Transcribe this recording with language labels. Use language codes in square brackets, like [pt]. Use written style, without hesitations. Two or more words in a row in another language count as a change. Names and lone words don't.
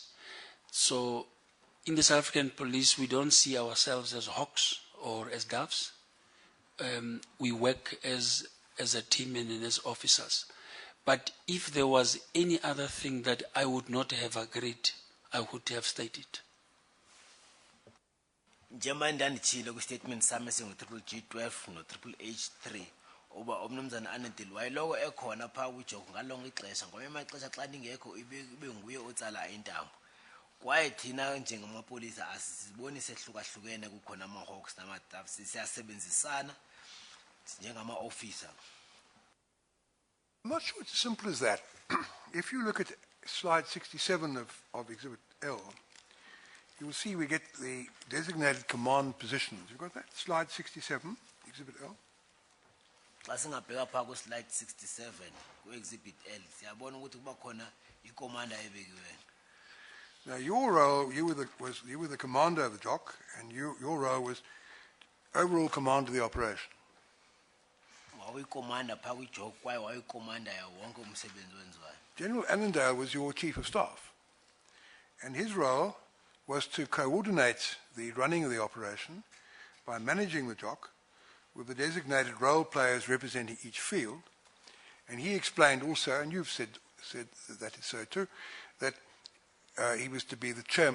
[en] So in the South African Police, we don't see ourselves as Hawks or as Doves. We work as as a team and as officers. But if there was any other thing that I would not have agreed, I would have stated. [xh] Njengoba ndanditshilo kwi-statement sami singu-triple G12 no-triple H3 uba umnumzana Anadil wayeloko ekhona phaa kwijogo ngalonke ixesha ngoba emaxesha xa ndingekho ibe nguye otsala intambo kwaye thina njengamapolisa asiboni sehlukahlukene kukhona ama-hawks nama-staff siyasebenzisana njengama-officer. [en] I'm not sure it's as simple as that. If you look at slide 67 of Exhibit L, you will see we get the designated command positions. You've got that? Slide 67, Exhibit L. [xh] Xa singabheka phaa ku-slide 67 ku-exhibit L siyabona ukuthi kuba khona ikomanda ebekiweyo. [en] Now your role, you were the commander of the JOC, and your role was overall command of the operation. [xh] Wayikomanda phaa kwijog kwaye wayikomanda yawo wonke umsebenzi wenziwayo. [en] General Annandale was your chief of staff, and his role was to coordinate the running of the operation by managing the JOC with the designated role players representing each field. And he explained also, and you've said that is so too, that he was to be the chair.